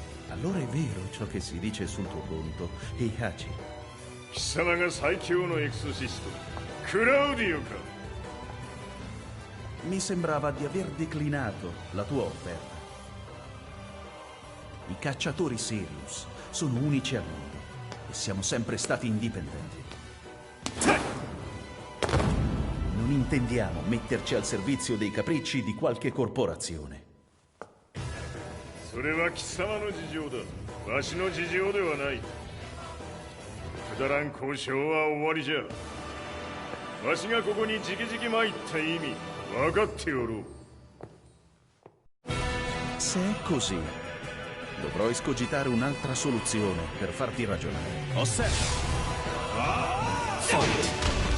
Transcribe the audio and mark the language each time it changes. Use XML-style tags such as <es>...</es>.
<it>Allora è vero ciò che si dice sul tuo conto, Heihachi.</it> <ja>貴様が最強のエクソシスト、クラウディオか。</ja> <it>Mi sembrava di aver declinato la tua offerta. I cacciatori Sirius sono unici al mondo e siamo sempre stati indipendenti. Non intendiamo metterci al servizio dei capricci di qualche corporazione.</it> <ja>それは貴様の事情だ。わしの事情ではない。くだらん交渉は終わりじゃ。わしがここに直々参った意味分かっておろう。</ja> <it>Se è così, dovrò escogitare un'altra soluzione per farti ragionare. Osserva! Fight!</it>